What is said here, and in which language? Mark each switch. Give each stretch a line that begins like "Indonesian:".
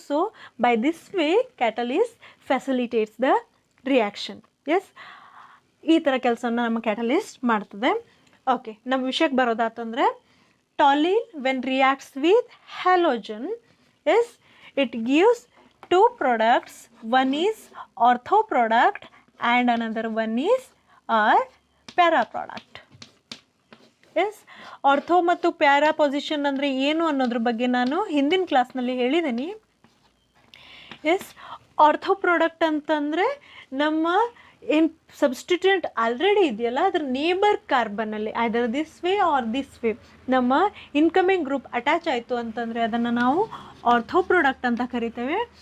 English: So by this way catalyst facilitates the reaction.
Kannada: S, ಈ ಥರ ಕೆಲಸವನ್ನು ನಮ್ಮ ಕ್ಯಾಟಲಿಸ್ಟ್ ಮಾಡ್ತದೆ.
English: okay,
Kannada: ನಮ್ಮ ವಿಷಯಕ್ಕೆ ಬರೋದಾತಂದರೆ,
English: Toluene when reacts with halogen, yes it gives 2 products. One is ortho product and another one is our para product.
Kannada: Yes, ortho ಮತ್ತು para position ಅಂದರೆ ಏನು ಅನ್ನೋದ್ರ ಬಗ್ಗೆ ನಾನು ಹಿಂದಿನ ಕ್ಲಾಸ್ನಲ್ಲಿ ಹೇಳಿದ್ದೀನಿ. ಎಸ್, ಆರ್ಥೋ ಪ್ರಾಡಕ್ಟ್ ಅಂತಂದರೆ ನಮ್ಮ ಏನು ಸಬ್ಸ್ಟಿಟ್ಯೂಯೆಂಟ್ ಆಲ್ರೆಡಿ ಇದೆಯಲ್ಲ ಅದರ neighbour ಕಾರ್ಬನ್ನಲ್ಲಿ
English: either this way or this way
Kannada: ನಮ್ಮ ಇನ್ಕಮಿಂಗ್ ಗ್ರೂಪ್ ಅಟ್ಯಾಚ್ ಆಯಿತು ಅಂತಂದರೆ ಅದನ್ನು ನಾವು ಆರ್ಥೋ ಪ್ರಾಡಕ್ಟ್ ಅಂತ ಕರಿತೇವೆ.